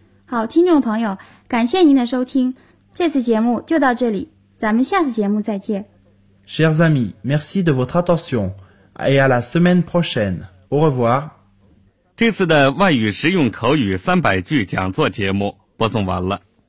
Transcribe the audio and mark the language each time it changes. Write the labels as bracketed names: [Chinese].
[Chinese] 好，听众朋友，感谢您的收听，这次节目就到这里，咱们下次节目再见。 [French] Chers amis, merci de votre attention et à la semaine prochaine. Au revoir. [Chinese] 这次的外语实用口语三百句讲座节目播送完了。